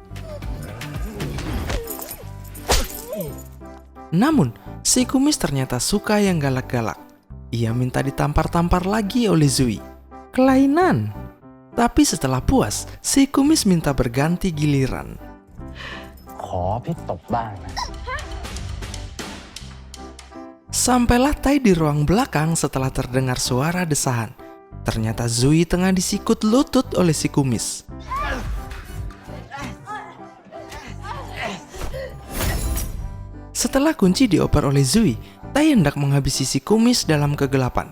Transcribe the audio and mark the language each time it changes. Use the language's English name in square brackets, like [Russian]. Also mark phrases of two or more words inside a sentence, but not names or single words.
[Indonesian] Namun, si kumis ternyata suka yang galak-galak. Ia minta ditampar-tampar lagi oleh Zui. Kelainan. Tapi setelah puas, si kumis minta berganti giliran. [Thai] ขอพี่ตบบ้างนะ [Indonesian] Sampailah Tai di ruang belakang setelah terdengar suara desahan. Ternyata Zui tengah disikut lutut oleh si kumis. Setelah kunci dioper oleh Zui, Tai hendak menghabisi si kumis dalam kegelapan.